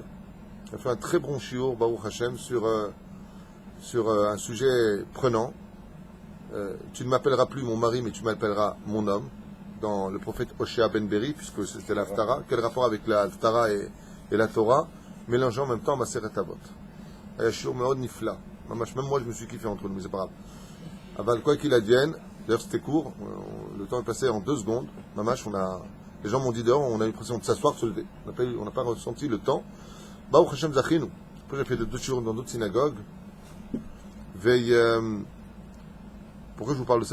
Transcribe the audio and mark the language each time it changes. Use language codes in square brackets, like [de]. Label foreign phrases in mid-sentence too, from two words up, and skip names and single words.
[fr] On a fait un très bon shiur, [he] ברוך השם, [fr] sur un sujet prenant. Tu ne m'appelleras plus mon mari, mais tu m'appelleras mon homme, dans le prophète Hoshea Ben Beri, puisque c'était l'Haftara. Quel rapport avec la Haftara et la Torah, mélangeant en même temps Maseret Avot. Il y a un shiur [he] מאוד נפלא. [fr] Même moi, je me suis kiffé entre nous, mais c'est pas grave. Aval, quoi qu'il advienne, d'ailleurs c'était court, le temps est passé en 2 secondes. Mamash, les gens m'ont dit dehors, on a eu l'impression de s'asseoir, de se lever. On n'a pas ressenti le temps. [he] ברוך השם זכינו. [fr] Après, j'ai fait 2 jours dans d'autres synagogues. Pourquoi je vous parle de ça?